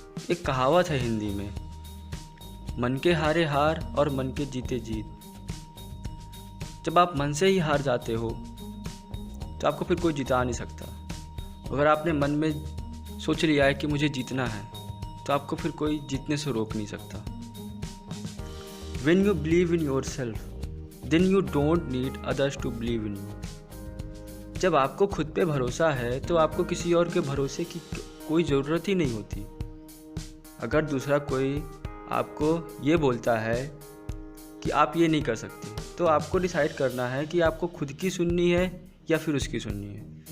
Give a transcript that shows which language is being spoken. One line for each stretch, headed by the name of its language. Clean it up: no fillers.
Hindi: एक कहावत है हिंदी में, मन के हारे हार और मन के जीते जीत। जब आप मन से ही हार जाते हो तो आपको फिर कोई जिता नहीं सकता। अगर आपने मन में सोच लिया है कि मुझे जीतना है, तो आपको फिर कोई जीतने से रोक नहीं सकता।
English: When you believe in yourself, then you don't need others to believe in you.
Hindi: जब आपको खुद पे भरोसा है तो आपको किसी और के भरोसे की कोई ज़रूरत ही नहीं होती। अगर दूसरा कोई आपको ये बोलता है कि आप ये नहीं कर सकते, तो आपको डिसाइड करना है कि आपको खुद की सुननी है या फिर उसकी सुननी है।